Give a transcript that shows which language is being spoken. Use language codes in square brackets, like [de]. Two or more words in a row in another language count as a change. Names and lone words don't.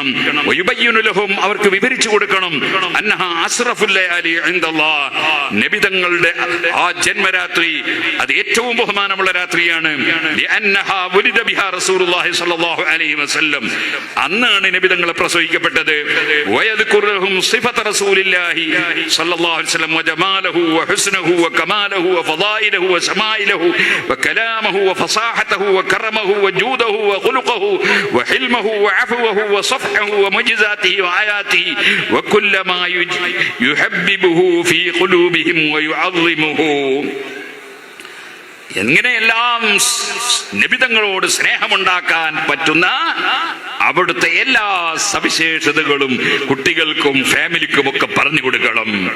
[ml] അവർക്ക് വിവരിച്ചു കൊടുക്കണം. നബിതങ്ങളുടെ ആ ജന്മരാത്രി അത് ഏറ്റവും ബഹുമാനമുള്ള രാത്രിയാണ്. അന്നാണ് നബിതങ്ങളെ പ്രസവിക്കപ്പെട്ടത്. [ar] وفضائله وشمائله وكلامه وفصاحته وكرمه وجوده وخلقه وحلمه وعفوه وصفحه ومعجزاته وآياته وكل ما يحببه في قلوبهم ويعظمه. [ml] എങ്ങനെയെല്ലാം നബിതങ്ങളോട് സ്നേഹമുണ്ടാക്കാൻ പറ്റുന്ന അവിടുത്തെ എല്ലാ സവിശേഷതകളും കുട്ടികൾക്കും ഫാമിലിക്കും ഒക്കെ പറഞ്ഞു കൊടുക്കണം.